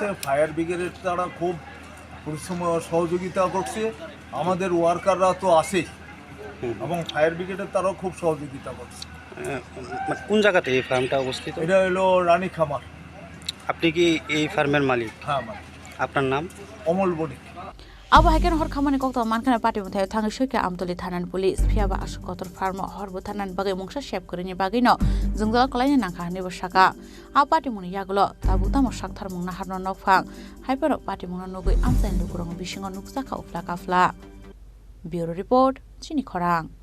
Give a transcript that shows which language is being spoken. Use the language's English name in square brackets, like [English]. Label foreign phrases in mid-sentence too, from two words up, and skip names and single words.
[Bangla] ফায়ার ব্রিগেডের তারা খুব পরিশ্রম সহযোগিতা করছে। আমাদের ওয়ার্কাররা তো আছে এবং ফায়ার ব্রিগেডের তারাও খুব সহযোগিতা করছে। কোন জায়গাতে এই ফার্মটা অবস্থিত? এটা হলো রানী খামার। আপনি কি এই ফার্মের মালিক? হ্যাঁ, মালিক। আপনার নাম? অমল বণিক। [Kok Borok] आवाहायकेन हर खामानि कक्ता मानखाना पाटिमुं थायो थाङै सैके आमतली थानानि पुलिस फियाबा आसुकतर फार्म हरबो थानानि बागै मुंसा सेब करिनि बागैनो जोंजला कलायनि नांखानि बसाका आ पाटिमुंनि यागलो ताबुतामो साकथार मुंना हारनो नफां हाइपर पाटिमुंना नगै आमजाइन लुगुरं बिसिङाव नुकजाखा उफ्ला काफ्ला ब्युरो रिपोर्ट चिनि खरां